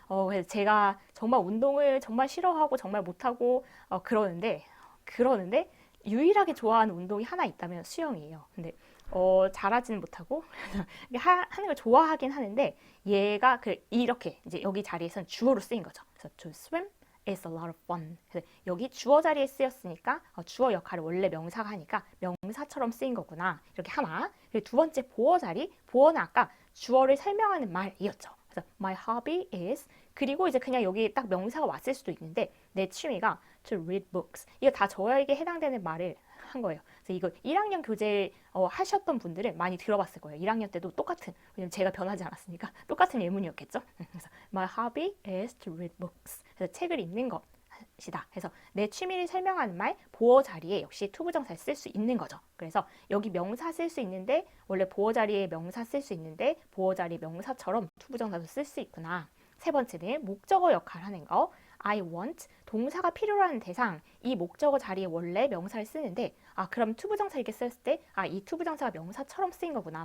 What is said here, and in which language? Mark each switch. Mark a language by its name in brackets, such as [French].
[Korean] 그래서 제가 정말 운동을 정말 싫어하고 정말 못하고 그러는데 유일하게 좋아하는 운동이 하나 있다면 수영이에요. 근데 잘하지는 못하고 하는 걸 좋아하긴 하는데 얘가 이렇게 이제 여기 자리에선 주어로 쓰인 거죠. 그래서 [English] to swim is a lot of fun. [Korean] 그래서 여기 주어 자리에 쓰였으니까 주어 역할을 원래 명사가 하니까 명사처럼 쓰인 거구나. 이렇게 하나. 그리고 두 번째 보어 자리. 보어는 아까 주어를 설명하는 말이었죠. 그래서 [English] my hobby is [Korean] 그리고 이제 그냥 여기 딱 명사가 왔을 수도 있는데 내 취미가 [English] to read books. [Korean] 이거 다 저에게 해당되는 말을 한 거예요. 그래서 이거 1학년 교재 하셨던 분들은 많이 들어봤을 거예요. 1학년 때도 똑같은, 왜냐면 제가 변하지 않았으니까 똑같은 예문이었겠죠. 그래서 [English] my hobby is to read books. [Korean] 그래서 책을 읽는 것이다. 그래서 내 취미를 설명하는 말, 보어 자리에 역시 투부정사를 쓸 수 있는 거죠. 그래서 여기 명사 쓸 수 있는데 원래 보어 자리에 명사 쓸 수 있는데 보어 자리 명사처럼 투부정사도 쓸 수 있구나. 세 번째는 목적어 역할 하는 거. [English] I want [Korean] 동사가 필요로 하는 대상 이 목적어 자리에 원래 명사를 쓰는데 그럼 투부정사 이렇게 썼을 때 이 투부정사가 명사처럼 쓰인 거구나.